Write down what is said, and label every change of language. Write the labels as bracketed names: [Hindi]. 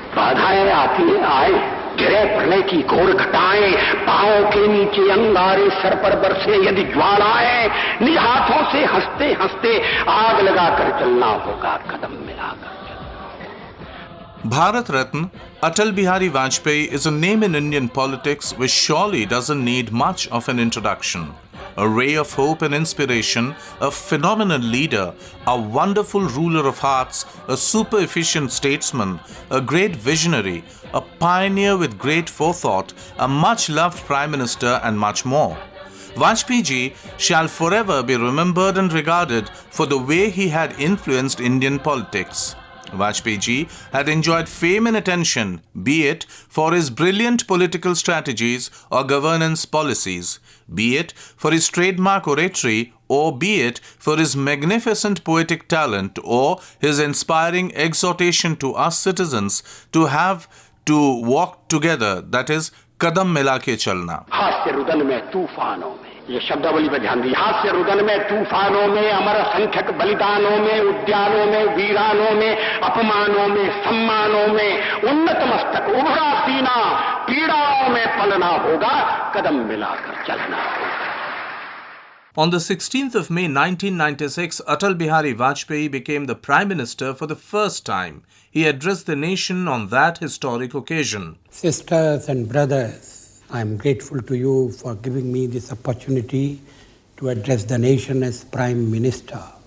[Hindi] बाधाएं आती हैं, आए, गिरे पड़ने की घोर घटाएं, पांवों के नीचे अंगारे, सर पर बरसे यदि ज्वालाएं, निज हाथों से हंसते हंसते आग लगाकर चलना होगा, कदम मिलाकर चलना। [English] Bharat Ratna Atal Bihari Vajpayee is a name in Indian politics which surely doesn't need much of an introduction. A ray of hope and inspiration, a phenomenal leader, a wonderful ruler of hearts, a super efficient statesman, a great visionary, a pioneer with great forethought, a much loved Prime Minister, and much more. Vajpayee ji shall forever be remembered and regarded for the way he had influenced Indian politics. Vajpayee ji had enjoyed fame and attention, be it for his brilliant political strategies or governance policies, be it for his trademark oratory, or be it for his magnificent poetic talent or his inspiring exhortation to us citizens to have to walk together, that is, [Hindi] kadam mila ke chalna. हास्य रुदन में तूफानों में, ये शब्दावली पर ध्यान दीजिए, हास्य रुदन में तूफानों में, अमर असंख्यक बलिदानों में, उद्यानों में, वीरानों में, अपमानों में, सम्मानों में, उन्नत मस्तक उभरा सीना, पीड़ाओं में पलना होगा, कदम मिलाकर चलना होगा. [English] On the 16th of May 1996, Atal Bihari Vajpayee became the Prime Minister for the first time. He addressed the nation on that historic occasion. Sisters and brothers, I am grateful to you for giving me this opportunity to address the nation as Prime Minister.